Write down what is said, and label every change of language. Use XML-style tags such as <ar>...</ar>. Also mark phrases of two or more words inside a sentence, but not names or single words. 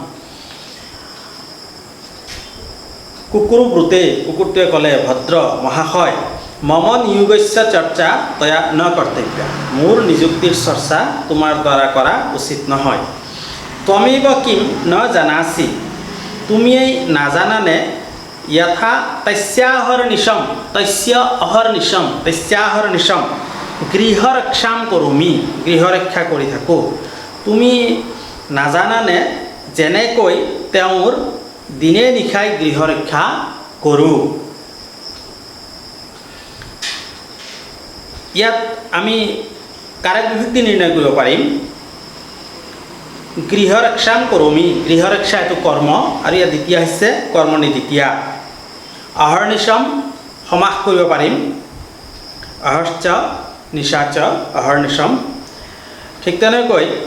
<sa>कुकुरु ब्रूते</sa> <as>কুকুৰটোৱে ক'লে ভদ্ৰ মহাশয়</as> <sa>मम नियोगस्य चर्चा तया न कर्तव्य</sa> <as>মোৰ নিযুক্তিৰ চৰ্চা তোমাৰ দ্বাৰা কৰা উচিত নহয়</as> <sa>त्वमेव किम न जानासि</sa> <as>তুমি নাজানানে यथा</as> <sa>तस्याहर्निशम गृहरक्षां करोमि</sa> <as>गृहरक्षा কৰি থাকো তুমি নাজানানে যেনেকৈ তেওঁৰ দিনে নিশাই গৃহৰক্ষা কৰো ইয়াত আমি কাৰক বিভক্তি নিৰ্ণয় কৰিব পাৰিম</as> <sa>गृहरक्षां करोमि</sa> <as>গৃহৰক্ষা এইটো কৰ্ম আৰু ইয়াৰ দ্বিতীয় হৈছে</as> <sa>कर्मनि द्वितीया</sa> <as>অহৰ্নিশম সমাস কৰিব পাৰিম</as> <sa>अहश्च निशाच अहर्निशम</sa> <as>ঠিক তেনেকৈ</as>